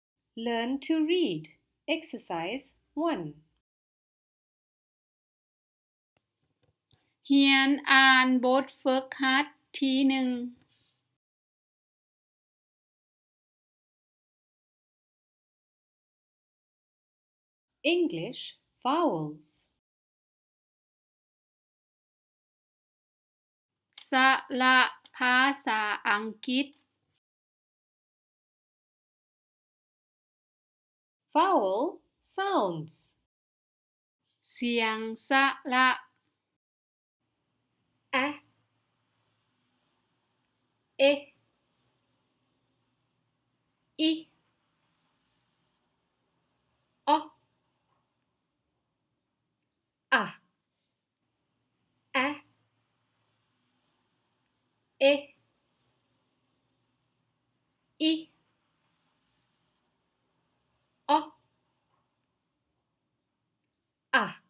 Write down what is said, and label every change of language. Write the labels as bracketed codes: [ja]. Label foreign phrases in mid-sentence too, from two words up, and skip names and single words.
[en] Learn to read. Exercise 1. [th] เรียนอ่านบทฝึกหัดที่หนึ่ง [en] English vowels. [th] สระภาษาอังกฤษ [en] Vowel sounds. [th] เสียงสระ [en] A, E, I, O, A, A, E, I, O, A.